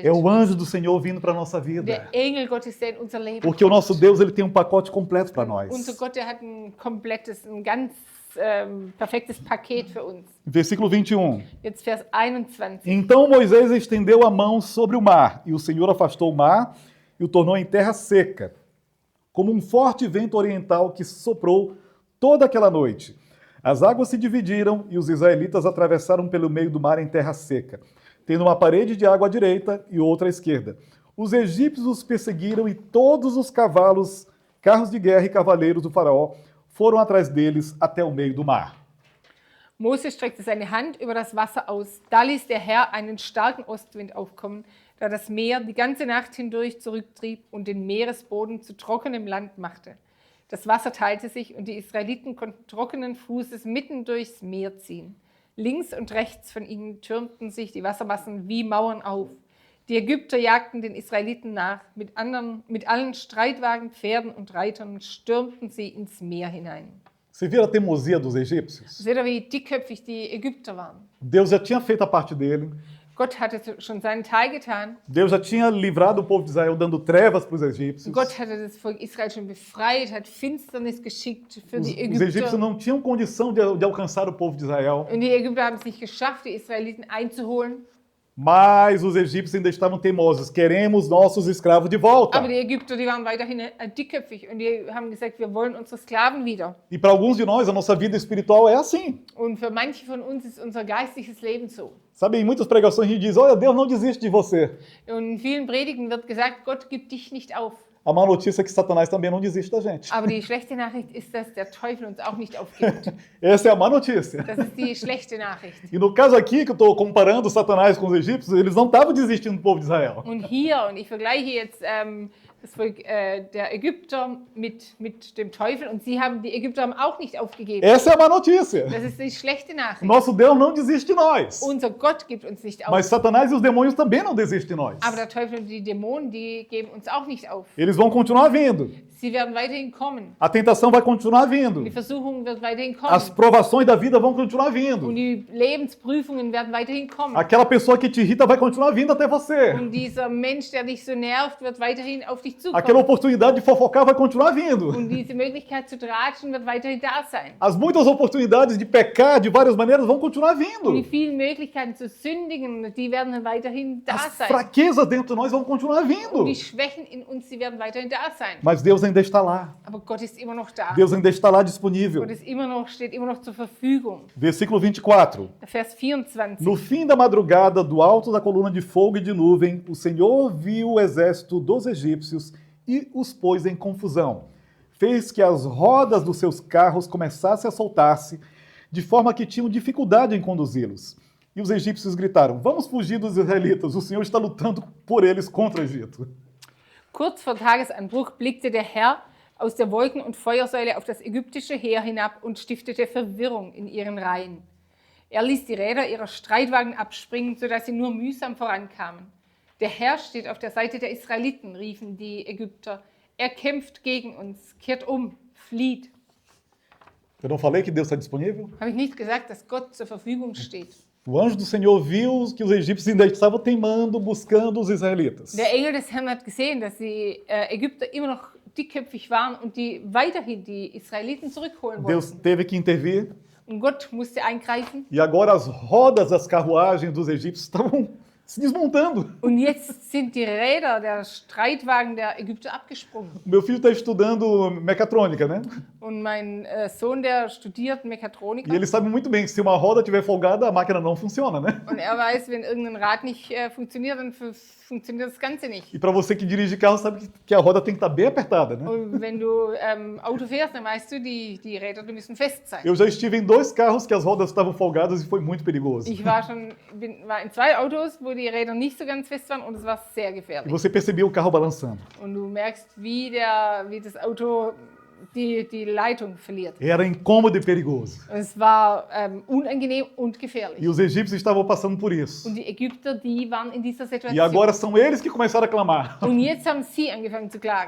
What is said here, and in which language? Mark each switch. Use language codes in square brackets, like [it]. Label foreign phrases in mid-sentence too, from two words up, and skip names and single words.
[pt] É o anjo do Senhor vindo para a nossa vida. [de] Der Engel Gottes, der in unser Leben [pt] Porque o nosso Deus ele tem um pacote completo para nós. [de] Unser Gott, der hat ein ganz perfektes Paket für uns. [pt] Versículo 21. [de] Jetzt Vers 21. [pt] Então Moisés estendeu a mão sobre o mar, e o Senhor afastou o mar e o tornou em terra seca, como um forte vento oriental que soprou toda aquela noite. As águas se dividiram e os israelitas atravessaram pelo meio do mar em terra seca, tendo uma parede de água à direita e outra à esquerda. Os egípcios os perseguiram e todos os cavalos, carros de guerra e cavaleiros do faraó foram atrás deles até o meio do mar. [de] Mose streckte seine Hand über das Wasser aus. Da ließ der Herr einen starken Ostwind aufkommen, der das Meer die ganze Nacht hindurch zurücktrieb und den Meeresboden zu trockenem Land machte. Das Wasser teilte sich und die Israeliten konnten trockenen Fußes mitten durchs Meer ziehen. Links und rechts von ihnen türmten sich die Wassermassen wie Mauern auf. Die Ägypter jagten den Israeliten nach. Mit allen Streitwagen, Pferden und Reitern stürmten sie ins Meer hinein. [pt] Você vê a teimosia dos egípcios? [de] Seht ihr, wie dickköpfig die Ägypter waren? [pt] Deus já tinha feito a parte dele. [de] Gott hatte schon seinen Teil getan. [pt] Deus já tinha livrado o povo de Israel dando trevas para os egípcios. [de] Gott hatte das Volk Israel schon befreit, hat Finsternis geschickt für die [pt] Os egípcios [de] Ägypter. [pt] não tinham condição de alcançar o povo de Israel. [de] Und die Ägypter haben es nicht geschafft, die Israeliten einzuholen. [pt] Mas os egípcios ainda estavam teimosos. Queremos nossos escravos de volta. [de] Aber die Ägypter, die waren weiterhin dickköpfig und die haben gesagt, wir wollen unsere Sklaven wieder. [pt] E para alguns de nós, a nossa vida espiritual é assim. [de] Und für manche von uns ist unser geistliches Leben so. [pt] Sabe, em muitas pregações a gente diz, olha, Deus não desiste de você. [de] Und in vielen Predigten wird gesagt, Gott gibt dich nicht auf. [pt] A má notícia é que Satanás também não desiste da gente. [de] Aber die schlechte Nachricht ist, dass der Teufel uns auch nicht aufgibt. [pt] Essa é a má notícia. [de] Das ist die schlechte Nachricht. [pt] E no caso aqui, que eu estou comparando Satanás com os egípcios, eles não estavam desistindo do povo de Israel. [de] Und hier, und ich vergleiche jetzt das Volk der Ägypter mit dem Teufel, und die Ägypter haben auch nicht aufgegeben. [pt] Essa é a má notícia. [de] Das ist die schlechte Nachricht. [pt] Nosso Deus não desiste de nós. [de] Unser Gott gibt uns nicht auf. [pt] Mas Satanás e os demônios também não desistem de nós. [de] Aber der Teufel und die Dämonen, die geben uns auch nicht auf. [pt] Eles vão continuar vindo. [de] Sie werden weiterhin kommen. [pt] A tentação vai continuar vindo. [de] Die Versuchung wird weiterhin kommen. [pt] As provações da vida vão continuar vindo. [de] Und die Lebensprüfungen werden weiterhin kommen. [pt] Aquela pessoa que te irrita vai continuar vindo até você. [de] Und dieser Mensch, der dich so nervt, wird weiterhin auf dich zukommen. [pt] Aquela oportunidade de fofocar vai continuar vindo. [de] Und diese Möglichkeit zu tratschen wird weiterhin da sein. [pt] As muitas oportunidades de pecar de várias maneiras vão continuar [de] Und die [pt] vindo. [de] vielen Möglichkeiten zu sündigen, die werden weiterhin da [pt] As [de] sein. [pt] fraquezas dentro de nós vão continuar [de] Und [pt] vindo. [de] die Schwächen in uns, die werden weiterhin da sein. [pt] Mas Deus ainda está lá. [de] Aber Gott ist immer noch da. [pt] Deus ainda está lá disponível. [de] Gott steht immer noch zur Verfügung. [pt] Versículo 24. [de] Vers 24. [pt] No fim da madrugada, do alto da coluna de fogo e de nuvem, o Senhor viu o exército dos egípcios e os pôs em confusão. Fez que as rodas dos seus carros começassem a soltar-se, de forma que tinham dificuldade em conduzi-los. E os egípcios gritaram, vamos fugir dos israelitas, o Senhor está lutando por eles contra o Egito. [de] Kurz vor Tagesanbruch blickte der Herr aus der Wolken- und Feuersäule auf das ägyptische Heer hinab und stiftete Verwirrung in ihren Reihen. Er ließ die Räder ihrer Streitwagen abspringen, sodass sie nur mühsam vorankamen. Der Herr steht auf der Seite der Israeliten, riefen die Ägypter. Er kämpft gegen uns, kehrt um, flieht. [pt] Eu não falei que Deus está disponível? [de] Habe ich nicht gesagt, dass Gott zur Verfügung steht? [pt] O anjo do Senhor viu que os egípcios ainda estavam teimando, buscando os israelitas. [de] Der Engel des Herrn hat gesehen, dass die Ägypter immer noch dickköpfig waren und die weiterhin die Israeliten zurückholen [pt] Deus [de] wollten. [pt] teve que intervir. [de] Und Gott musste eingreifen. [pt] E agora as rodas das carruagens dos egípcios estavam se desmontando. [de] Und jetzt sind die Räder der Streitwagen der Ägypter abgesprungen. [pt] Meu filho está estudando mecatrônica, né? [de] Und mein Sohn, der studiert Mechatroniker. [pt] E ele sabe muito bem que se uma roda estiver folgada, a máquina não funciona, né? [de] Und er weiß, wenn irgendein Rad nicht funktioniert, dann funktioniert das Ganze nicht. [pt] E para você que dirige carro, sabe que a roda tem que estar bem apertada, né? [de] Und wenn du Auto fährst, dann weißt du, die Räder die müssen fest sein. [pt] Eu já estive em 2 carros que as rodas estavam folgadas e foi muito perigoso. [de] Ich war in 2 Autos, wo die Räder nicht so ganz fest waren und es war sehr [pt] E [de] gefährlich. [pt] você percebia o carro balançando. [de] Und du merkst, wie das Auto die Leitung verliert. [pt] Era incômodo e perigoso. [de] Und es war unangenehm und gefährlich. [pt] E os egípcios estavam passando por isso. [de] Und die Ägypter, die waren in dieser [pt] E [de] Situation. [pt] agora são eles que começaram a clamar. [de] Und jetzt haben sie angefangen zu klagen.